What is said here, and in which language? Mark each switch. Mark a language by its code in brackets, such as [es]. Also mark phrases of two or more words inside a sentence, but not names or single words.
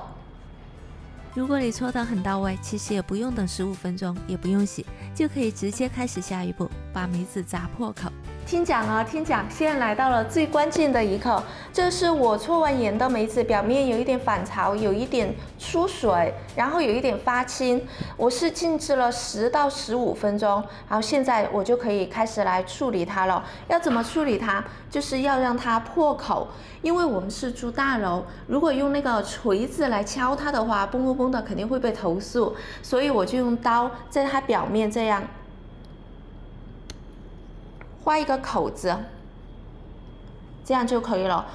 [zh] 如果你搓得很到位，其實也不用等15分鐘，也不用洗，就可以直接開始下一步，把梅子砸破口。聽講啊，聽講，現在來到了最關鍵的一刻，這是我搓完鹽的梅子，表面有一點反潮，有一點出水，然後有一點發青。我是靜置了10到15分鐘，然後現在我就可以開始來處理它了。要怎麼處理它？就是要讓它破口，因為我們是住大樓，如果用那個錘子來敲它的話，嘣嘣嘣的肯定會被投訴，所以我就用刀在它表面這樣畫一個口子，這樣就可以了。